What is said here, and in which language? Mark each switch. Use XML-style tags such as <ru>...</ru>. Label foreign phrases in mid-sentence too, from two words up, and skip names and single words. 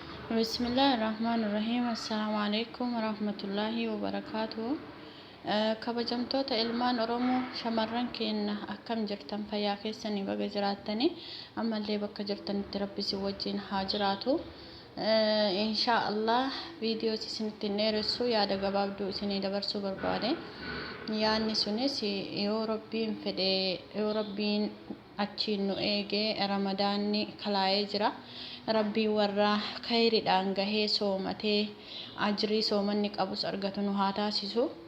<ar>بسم الله الرحمن الرحيم السلام عليكم ورحمة الله وبركاته</ar> <om>kabajamtoota ilmaan oromoo shamarran keenya akkam jirtan fayyaa keessanii baga jiraattanii ammallee bakka jirtanitti rabbi si wajjin haa jiraatu</om> <ar>insha Allah</ar> <om>viidiyoo isinitti dheeressu yaada gabaabduu isinii dabarsuu barbaade yaanni sunis yoo rabbiin fedhe yoo rabbiin achiin nu eegee ramadaanni kalaayee jira rabbii warra khayriidhaan gahee soomatee ajrii soomanni qabus argatu nu haa taasisu</om>